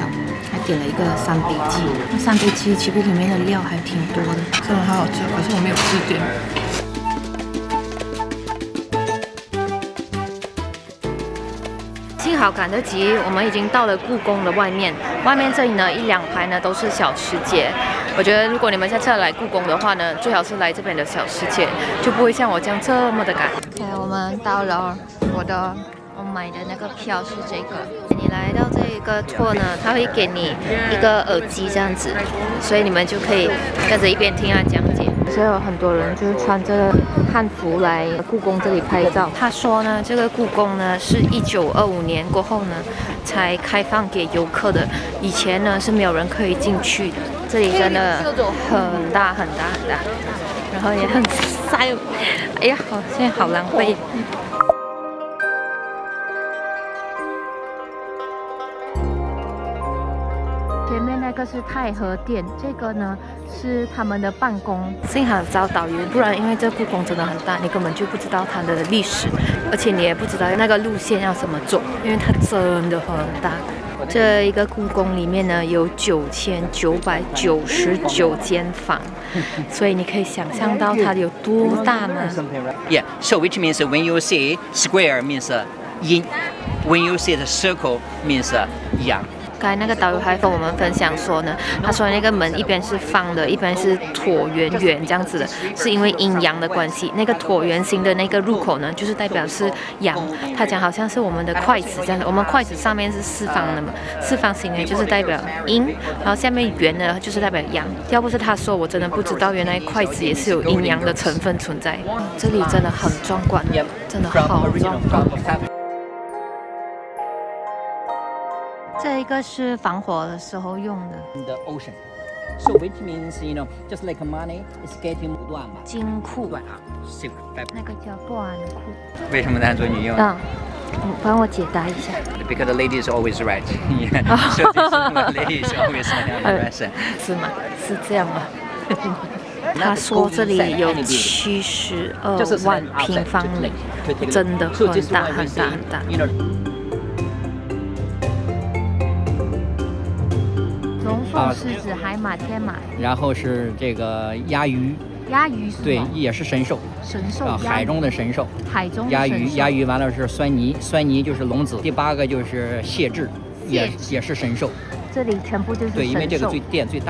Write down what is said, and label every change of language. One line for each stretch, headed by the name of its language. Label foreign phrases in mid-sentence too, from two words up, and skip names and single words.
Chinese: 還點了一個三杯雞，那三杯雞其實裡面的料還挺多的，真的好好吃，可是我沒有吃點。幸好趕得及，我們已經到了故宮的外面。外面這裡呢，1、2排呢都是小吃街。我覺得如果你們下次來故宮的話呢，最好是來這邊的小吃街，就不會像我這樣這麼的趕。我們到了我買的那個票是這個。你來到這一個 tour 呢，他會給你一個耳機這樣子，所以你們就可以跟着一邊聽他講解。所以有很多人就是穿着漢服來故宮這裡拍照。他說呢，這個故宮呢是1925年過後呢才開放給遊客的，以前呢是沒有人可以進去的。這裡真的很大，然後也很曬。哎呀，我現在好狼狽。前面那個是太和殿，這個呢是他們的辦公。幸好找導遊，不然因為這故宮真的很大，你根本就不知道它的歷史，而且你也不知道那個路線要怎麼走，因為它真的很大。這一個故宮裡面呢有9999間房，所以你可以想象到它有多大嗎？
English: Yeah, so which means when you say square means yin, when you say the circle means yang.
Chinese: 剛才那個導遊還跟我們分享說呢，他說那個門一邊是方的，一邊是橢圓圓這樣子的，是因為陰陽的關係。那個橢圓形的那個入口呢，就是代表是陽。他講好像是我們的筷子這樣的，我們筷子上面是四方的嘛，四方形呢就是代表陰，然後下面圓呢就是代表陽。要不是他說，我真的不知道原來筷子也是有陰陽的成分存在。這裡真的很壯觀，真的好壯觀。這一個是防火的時候用的。
English: The ocean, so which means just like money is getting
Chinese: 金庫，那個叫断庫。为什么男左女右？帮我解答一下。
English: Because the lady is always right. So the lady is always right.
Chinese: 是吗？是這樣嗎？他說這裡有72萬平方米，真的很大很大很大。龙鳳獅子、海馬、天馬，然後是這個鴨魚。鴨魚是對，也是神獸。神獸啊，海中的神獸。海中鴨魚，鴨魚完了是酸泥，酸泥就是龍子。第8個就是謝豸，也是神獸。這裡全部就是神獸。對，因為這個殿最大。